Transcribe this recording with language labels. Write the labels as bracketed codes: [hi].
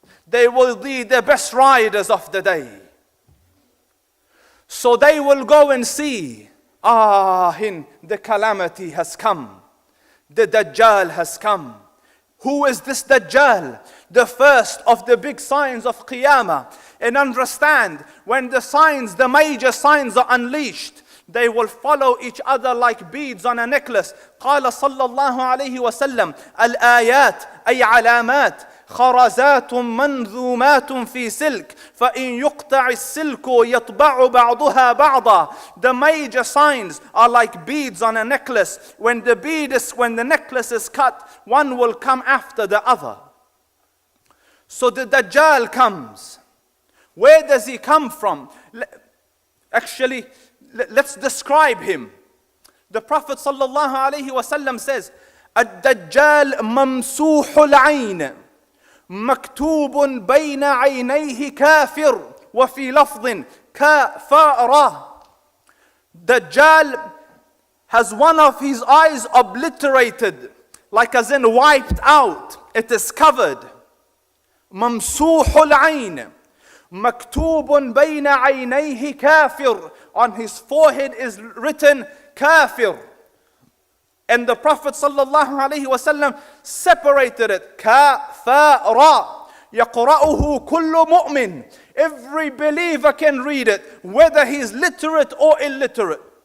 [en] They will be the best riders of the day. So they will go and see, the calamity has come. The Dajjal has come. Who is this Dajjal? The first of the big signs of Qiyamah. And understand, when the major signs are unleashed, they will follow each other like beads on a necklace. [ar] قال صلى الله عليه وسلم الآيات أي علامات خرزات منظومات في سلك فإن يقطع السلك يطبع بعضها بعضا. [en] The major signs are like beads on a necklace. When the necklace is cut, one will come after the other. So the Dajjal comes. Where does he come from? Actually, let's describe him. The Prophet sallallahu alaihi wasallam says, [ar] الدجال ممسوح العين مكتوب بين عينيه كافر وفي لفظ كفارة. [en] Dajjal has one of his eyes obliterated, like as in wiped out. It is covered. [ar] ممسوح العين مكتوب بين عينيه كافر. [en] On his forehead is written kafir. And the Prophet sallallahu alaihi wasallam separated it. [ar] Kafara. يقرأه كل مؤمن. [en] Every believer can read it, whether he's literate or illiterate.